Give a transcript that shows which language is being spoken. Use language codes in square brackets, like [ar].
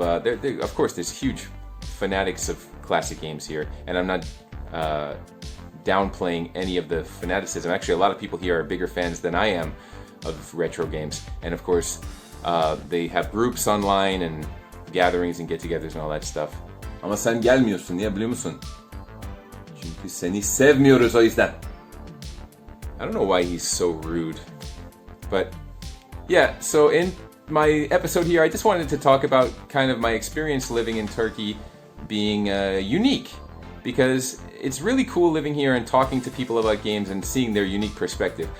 [en] of course, there's huge fanatics of classic games here. And I'm not downplaying any of the fanaticism. Actually, a lot of people here are bigger fans than I am of retro games. And of course, they have groups online and gatherings and get-togethers and all that stuff. [tr] Ama sen gelmiyorsun. Niye biliyor musun? Çünkü seni sevmiyoruz o yüzden. [en] I don't know why he's so rude. But yeah, so in my episode here, I just wanted to talk about kind of my experience living in Turkey being unique. Because it's really cool living here and talking to people about games and seeing their unique perspective.